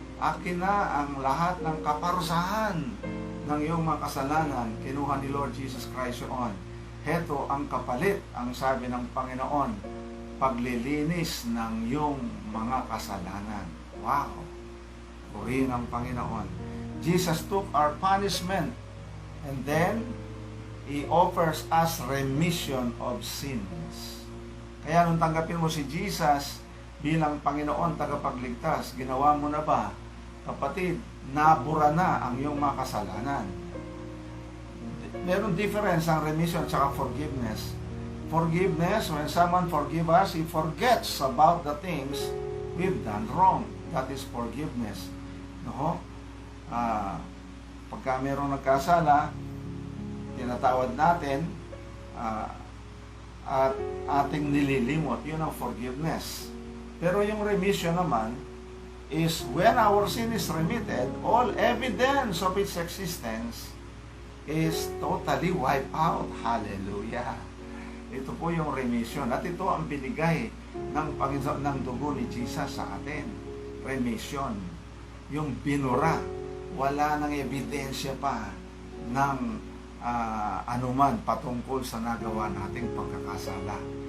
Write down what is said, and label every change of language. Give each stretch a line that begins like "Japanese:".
Filipino: Akin na ang lahat ng kaparusahan ng iyong mga kasalanan, kinuha ni Lord Jesus Christ yun. Heto ang kapalit, ang sabi ng Panginoon, paglilinis ng iyong mga kasalanan. Wow! Purihin ang Panginoon.
English: Jesus took our punishment, and then He offers us remission of sins.
Filipino: Kaya nung tanggapin mo si Jesus bilang Panginoon, tagapagligtas, ginawa mo na ba, kapatid, nabura na ang iyong mga kasalanan? Meron difference ang remission at saka forgiveness.
English: Forgiveness, when someone forgive us, he forgets about the things we've done wrong. That is forgiveness.
Filipino: No? Pagka mayroong nagkasala, tinatawad natin, at ating nililimot. Yun ang forgiveness. Pero yung remission naman
English: is when our sin is remitted, all evidence of its existence is totally wiped out.
Filipino: Hallelujah! Ito po yung remission. At ito ang binigay ng Panginoon, ng dugo ni Jesus sa atin. Remission. Yung binura. Wala nang ebidensya pa ng anuman patungkol sa nagawa nating pagkakasala.